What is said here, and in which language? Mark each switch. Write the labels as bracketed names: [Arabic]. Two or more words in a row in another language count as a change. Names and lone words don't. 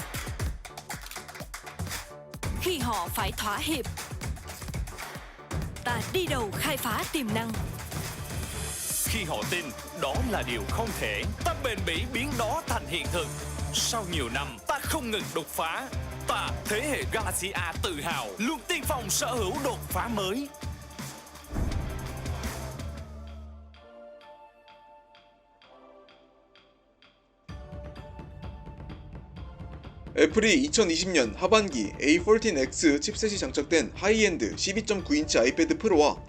[Vietnamese] Khi họ phải thỏa hiệp, ta đi đầu khai phá tiềm năng. Khi họ tin đó là điều không thể, ta bền bỉ biến đó thành hiện thực. Sau nhiều năm, ta không ngừng đột phá. Ta, thế hệ Galaxy A tự hào, luôn tiên phong sở hữu đột phá mới. [Korean] 애플이 2020년 하반기 A14X 칩셋이 장착된 하이엔드 12.9인치 아이패드 프로와